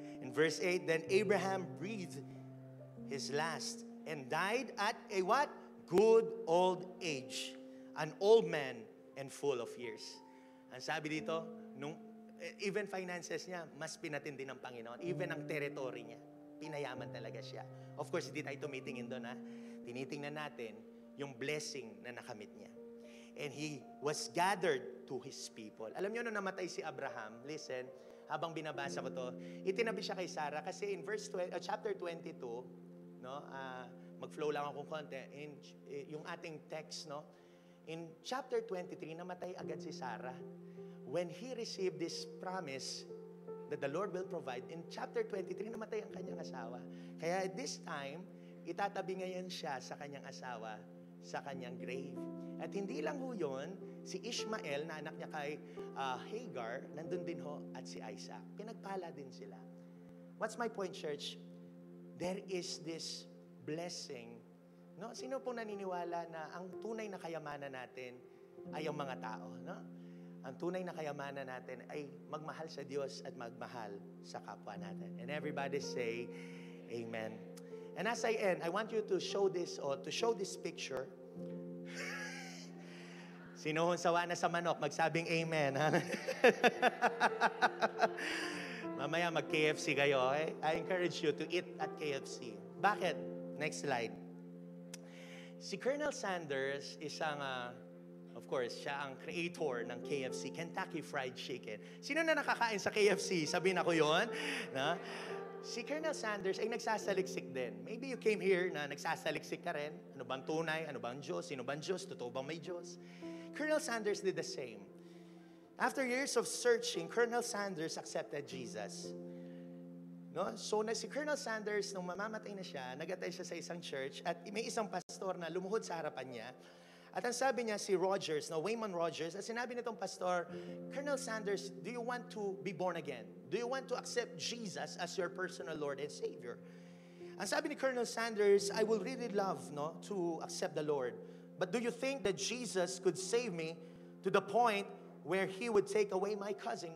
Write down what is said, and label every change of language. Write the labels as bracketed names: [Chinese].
[English] In verse 8, then Abraham breathed his last and died at a what? Good old age, an old man and full of years. [Filipino] Ang sabi dito, even finances niya, mas pinatindi ng Panginoon. Even ang territory niya, pinayaman talaga siya. Of course, hindi tayo tumitingin doon, ha? Tinitingnan natin yung blessing na nakamit niya. [English] And he was gathered to his people. [Filipino] Alam niyo, nung namatay si Abraham, listen, habang binabasa ko to, itinabi siya kay Sarah kasi [English] in chapter 22, [Filipino] no, mag-flow lang ako konti, yung ating text, no, [English] in chapter 23, [Filipino] namatay agad si Sarah. [English] When he received this promise that the Lord will provide, in chapter 23, [Filipino] namatay ang kanyang asawa. Kaya at this time, itatabi ngayon siya sa kanyang asawa, sa kanyang grave. At hindi lang ho yun, si Ishmael na anak niya kay Hagar, nandun din ho, at si Isaac. Pinagpala din sila. [English] What's my point, church? There is this blessing. No? [Filipino] Sino pong naniniwala na ang tunay na kayamanan natin ay ang mga tao? No? Ang tunay na kayamanan natin ay magmahal sa Diyos at magmahal sa kapwa natin. [English] And everybody say, Amen. And as I end, I want you to show this picture. [Filipino] Sino hong sawa na sa manok, magsabing amen. Ha? Mamaya mag-KFC kayo, [English] okay? I encourage you to eat at KFC. [Filipino] Bakit? [English] Next slide. [Filipino] Si Colonel Sanders, of course, siya ang creator ng KFC, Kentucky Fried Chicken. Sino na nakakain sa KFC? Sabihin ako yun. Na? Si Colonel Sanders ay nagsasaliksik din. [English] Maybe you came here [Filipino] na nagsasaliksik ka rin. Ano bang tunay? Ano bang Diyos? Sino bang Diyos? Totoo bang may Diyos? [English] Colonel Sanders did the same. After years of searching, Colonel Sanders accepted Jesus. No? [Filipino] So si Colonel Sanders, nung mamamatay na siya, nag-attend siya sa isang church at may isang pastor na lumuhod sa harapan niya. At ang sabi niya si Rogers, Wayman Rogers, at sinabi nitong pastor, Colonel Sanders, [English] do you want to be born again? [Filipino] Do you want to accept Jesus as your personal Lord and Savior? Ang sabi ni [English] Colonel Sanders, I will really love to accept the Lord. But do you think that Jesus could save me to the point where He would take away my cousin?